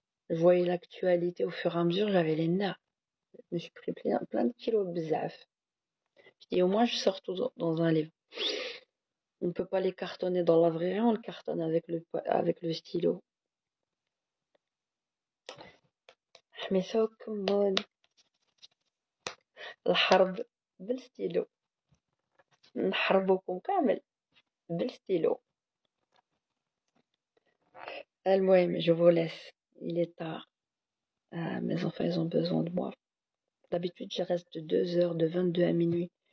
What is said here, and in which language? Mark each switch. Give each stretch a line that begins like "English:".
French: Je voyais l'actualité au fur et à mesure, j'avais les nerfs. Je me suis pris plein de kilos bzaf. Je dis au moins je sors tout dans un livre. On ne peut pas les cartonner dans la vraie vie, on le cartonne avec le stylo.
Arabic: حميسوكم الحرب بالستيلو نحربوكم كامل بالستيلو. المهم,
French: je vous laisse. Il est tard. Mes enfants, ils ont besoin de moi. D'habitude, je reste 2 heures, de 22 à minuit.